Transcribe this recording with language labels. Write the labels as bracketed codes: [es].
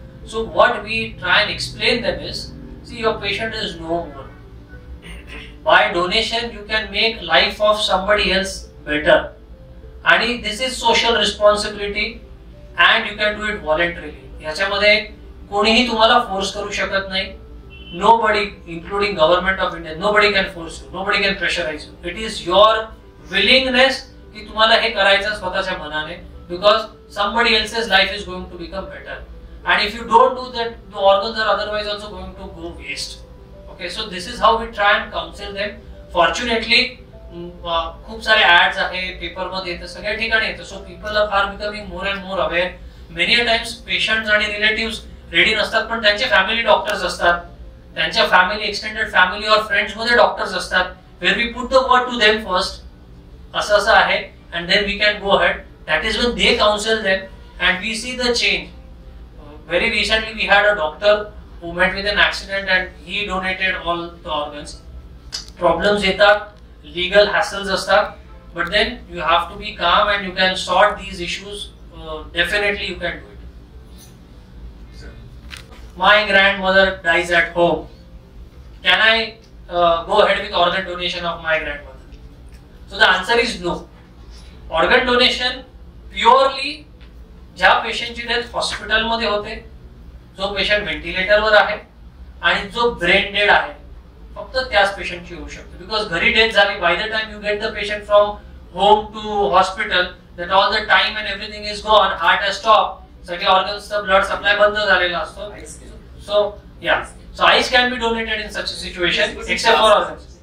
[en] So what we try and explain them is, see your patient is no more. Bye donation you can make life of somebody else better, आणि दिस is social responsibility and you can do it व्हॉलंटरीली. [mr] याच्यामध्ये कोणीही तुम्हाला force करू शकत नाही. [en] Nobody, including government of India, nobody can force you, nobody can pressurize you. It is your willingness [mr] की तुम्हाला हे करायचं स्वतःच्या मनाने, [en] because somebody else's life is going to become better. And if you don't do that, the organs are otherwise also going to go waste. Okay, so this is how we try and counsel them. [mr] Fortunately, खूप सारे ads आहे, paper मध्ये येतं, सगळ्या ठिकाणी येतं. [en] So people are becoming more and more aware. [mr] Many a times patients आणि relatives ready नसतात, पण त्यांचे फॅमिली डॉक्टर्स असतात, त्यांच्या फॅमिली, एक्सटेंडेड फॅमिली और फ्रेंड्स मध्ये डॉक्टर्स असतात. [en] where we put the word to them first, [mr] असं आहे, [en] And then we can go ahead. That is when they counsel them and we see the change. Very recently we had a doctor who met with an accident and he donated all the organs. [mr] Problems येतात, legal हॅसल्स असतात, [en] But then you have to be calm and you can sort these issues. Definitely you can do. My grandmother dies at home. Can I go ahead with organ donation of my grandmother? So the answer is no. [mr] Organ donation purely ज्या पेशंटची death hospital मध्ये होते, जो patient व्हेंटिलेटरवर आहे आणि जो brain dead आहे, फक्त त्याच पेशंटची होऊ शकते. [en] because [mr] घरी डेथ झाली, [en] by the time you get the patient from home to hospital, that all the time and everything is gone, heart has stop, [mr] सगळे ऑर्गन्सचा ब्लड सप्लाय बंद झालेला असतो. [en] So yeah, so eyes can be donated in such a situation, except for organs.